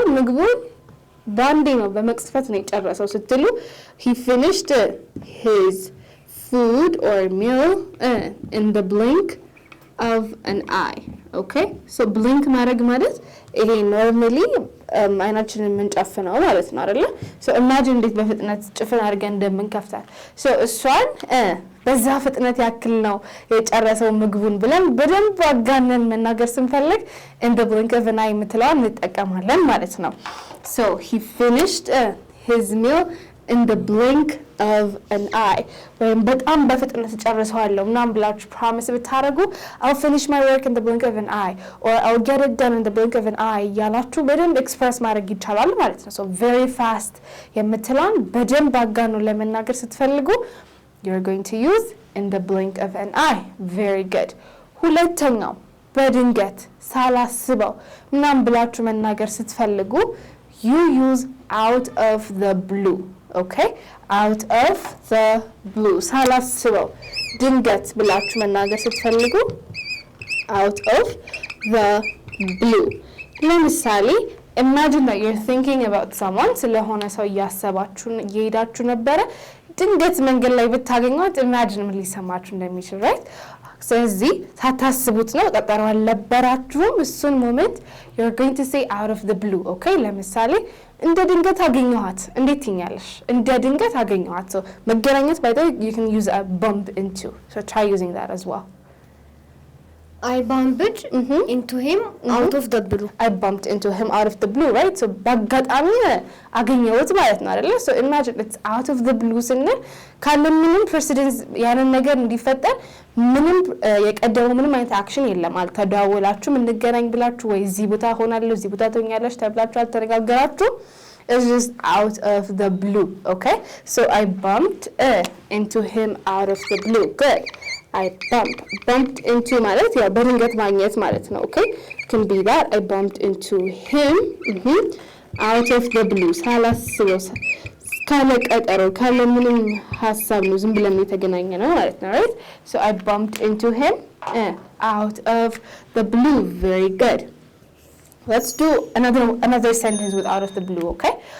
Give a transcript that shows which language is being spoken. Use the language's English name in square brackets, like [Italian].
[Amharic] ምግቡን ባንዴ ነው በመቅጽበት ነው የጨረሰው ስትሉ [English] he finished his food or meal in the blink of an eye. [Amharic] okay so blink ማድረግ ማለት ይሄ ኖርማሊ አይናችንን የምንጨፍነው ማለት ነው አይደለ? so imagine እንዴት በፍጥነት ጭፍን አድርገን እንደምንከፍታል። so እሷን በዛ ፍጥነት ያክል ነው የጨረሰው ምግቡን ብለን በደንብ አጋነን መናገር ስንፈልግ [English] in the blink of an eye [Amharic] የምትለዋን እንጠቀማለን ማለት ነው። [English] so he finished his meal in the blink of an eye. [Amharic] ወይም በጣም በፍጥነት ጨርሰዋለሁ ምናምን ብላችሁ [English] ፕሮሚስ ብታረጉ I'll finish my work in the blink of an eye or I'll get it done in the blink of an eye [Amharic] ያላችሁ በደንብ ኤክስፕረስ ማድረግ ይቻላል ማለት ነው። [English] so very fast [Amharic] የምትለውን በደንብ አጋኑ ለመናገር ስትፈልጉ [English] you're going to use in the blink of an eye. very good. [Amharic] ሁለተኛው በድንገት ሳላስበው ምናምን ብላችሁ መናገር ስትፈልጉ [English] you use out of the blue. okay out of the blue [Amharic] ሳላስበው ድንገት ብላችሁ መናገር ስትፈልጉ [English] out of the blue. [Amharic] ለምሳሌ [English] imagine that you're thinking about someone [Amharic] ስለሆነ ሰው እያሰባችሁ እየሄዳችሁ ነበረ ድንገት መንገድ ላይ ብታገኙት imagine ምን ሊሰማችሁ እንደሚችል [English] right? [Amharic] ስለዚህ ሳታስቡት ነው ቀጠሮ አልነበራችሁም እሱን ሞመንት [English] you're going to say out of the blue. [Amharic] okay ለምሳሌ እንደ ድንገት አገኘኋት እንዴት ትኛለሽ? እንደ ድንገት አገኘኋት። [English] so [Amharic] መገናኘት [English] by the way you can use a bump into. so try using that as well. I bumped into him out of the blue. I bumped into him out of the blue, right? [Amharic] so በአጋጣሚ አገኘሁት ማለት ነው አይደለ? so imagine it's out of the blue ስንል ካለ ምንም ፕሬሲደንስ ያንን ነገር እንዲፈጠር ምንም የቀደመው ምንም አይነት አክሽን የለም። አልተደዋወላችሁም እንገናኝ ብላችሁ ወይ እዚህ ቦታ ሆናለሁ እዚህ ቦታ ተኛለሽ ተብላችሁ አልተነጋገራችሁ [English] it's just out of the blue. okay so I bumped into him out of the blue. good. [Amharic] I bumped into ማለት ያው በድንገት ማግኘት ማለት ነው። okay can be that [English] I bumped into him out of the blue [Amharic] ሳላስበው ካለ ቀጠሮ ካለ ምንም ሐሳብ ነው ዝም ብለን የተገናኘ ነው ማለት ነው right? [English] so I bumped into him out of the blue. very good. let's do another sentence with out of the blue, okay?